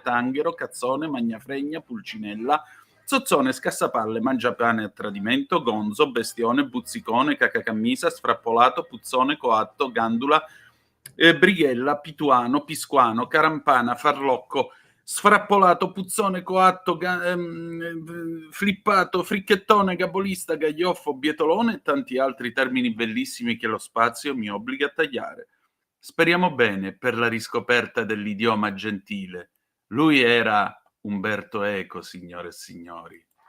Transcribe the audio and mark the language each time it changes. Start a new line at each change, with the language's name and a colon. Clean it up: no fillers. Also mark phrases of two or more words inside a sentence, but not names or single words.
Italian: tanghero, cazzone, magnafregna, pulcinella, zozzone, scassapalle, mangiapane a tradimento, gonzo, bestione, buzzicone, cacacammisa, sfrappolato, puzzone, coatto, gandula, brighella, pituano, pisquano, carampana, farlocco, sfrappolato, puzzone, coatto, flippato, fricchettone, gabolista, gaglioffo, bietolone e tanti altri termini bellissimi che lo spazio mi obbliga a tagliare. Speriamo bene per la riscoperta dell'idioma gentile. Lui era Umberto Eco, signore e signori.